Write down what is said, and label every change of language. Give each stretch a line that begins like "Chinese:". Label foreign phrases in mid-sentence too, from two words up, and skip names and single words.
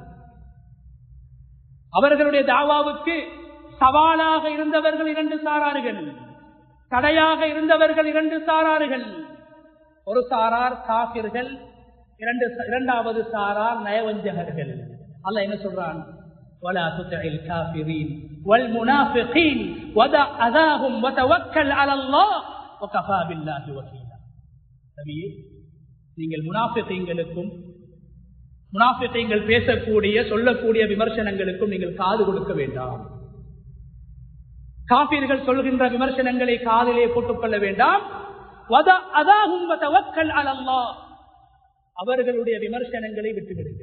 Tamil: அவர்களுடைய தாவாவுக்கு சவாலாக இருந்தவர்கள் 2 சாரார்கள், தடையாக இருந்தவர்கள் 2 சாரார்கள். ஒரு சாரார் காஃபிர்கள், இரண்டாவது சாரார் நயவஞ்சகர்கள். அல்லாஹ் என்ன சொல்றான்?
Arabic: ولا تطع الكافرين والمنافقين ودع أذاهم وتوكل على الله وكفى بالله وكيلا.
Tamil: நபியே, நீங்கள் முனாஃபிகீன்களுக்கும் பேசக்கூடிய சொல்லக்கூடிய விமர்சனங்களுக்கும் நீங்கள் காது கொடுக்க வேண்டாம். காஃபிர்கள் சொல்கின்ற விமர்சனங்களை காதிலே போட்டுக்கொள்ள வேண்டாம்.
Arabic: ودع أذاهم وتوكل على الله,
Tamil: அவர்களுடைய விமர்சனங்களை விட்டுவிடுங்கள்.